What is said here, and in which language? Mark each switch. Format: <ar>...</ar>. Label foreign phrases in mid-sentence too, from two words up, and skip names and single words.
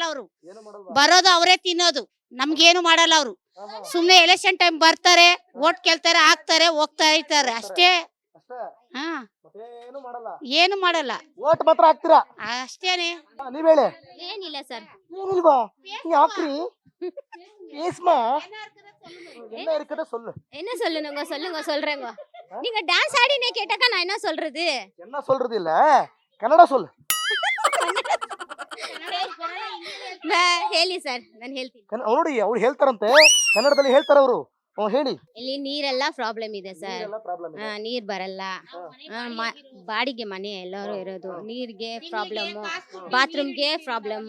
<kn>ಅವರು ಬರೋದು ಅವರೇ ತಿನ್ನೋದು, ನಮ್ಗೇನು ಮಾಡಲ್ಲ. ಅವರು ಸುಮ್ನೆ</kn> <en>election time</en> <kn>ಬರ್ತಾರೆ, ಓಟ್ ಕೇಳ್ತಾರೆ, ಹಾಕ್ತಾರೆ, ಹೋಗ್ತಾ ಇರ್ತಾರೆ ಅಷ್ಟೇ. ಹಾ, ಏನು ಮಾಡಲ್ಲ. ಓಟ್ ಮಾತ್ರ ಹಾಕ್ತೀರಾ ಅಷ್ಟೇನೆ. ನೀವ್ ಹೇಳಿ. ಏನಿಲ್ಲ ಸರ್. ಏನಿಲ್ವಾ? ಹಾಕ್ರಿ.</kn> <ta>ஏஸ்மா என்ன இருக்குத சொல்லு. என்ன சொல்லுங்க சொல்லுங்க சொல்றேங்க. நீங்க டான்ஸ் ஆடினே கேட்டாக்க நான் என்ன சொல்றது? என்ன சொல்றது இல்ல, ಕನ್ನಡ சொல்லு.</ta> <kn>ಹೇಳಿ ಸರ್, ನಾನು ಹೇಳ್ತೀನಿ. ನೋಡಿ ಅವ್ರು ಹೇಳ್ತಾರಂತೆ, ಕನ್ನಡದಲ್ಲಿ ಹೇಳ್ತಾರೆ ಅವರು. ಹೇಳಿ. ಇಲ್ಲಿ ನೀರೆಲ್ಲ ಪ್ರಾಬ್ಲಮ್ ಇದೆ ಸರ್. ನೀರ್ ಬರಲ್ಲ, ಬಾಡಿಗೆ ಮನೆ ಎಲ್ಲರೂ ಇರೋದು, ನೀರ್ಗೆ ಪ್ರಾಬ್ಲಮ್, ಬಾತ್ರೂಮ್ಗೆ ಪ್ರಾಬ್ಲಮ್.</kn>